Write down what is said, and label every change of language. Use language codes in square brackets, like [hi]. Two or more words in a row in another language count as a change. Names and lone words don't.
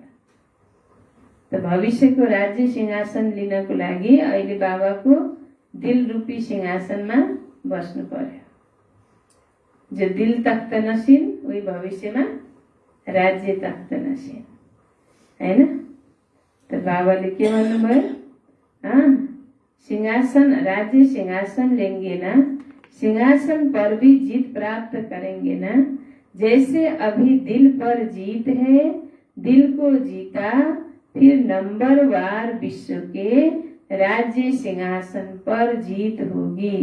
[ne] त भविष्यको राज्य सिंहासन लिनको लागि अहिले बाबाको दिल रूपी सिंहासनमा बस्नु पर्यो। [hi] जो दिल तख्त नसिन [ne] उही भविष्यमा राज्य तख्त नसिन, हैन? त बाबाले के भन्नुभयो? [hi] सिंहासन, राज्य सिंहासन लेंगे ना, सिंहासन पर भी जीत प्राप्त करेंगे ना। जैसे अभी दिल पर जीत है, दिल को जीता, फिर नंबरवार विश्व के राज्य सिंहासन पर जीत होगी।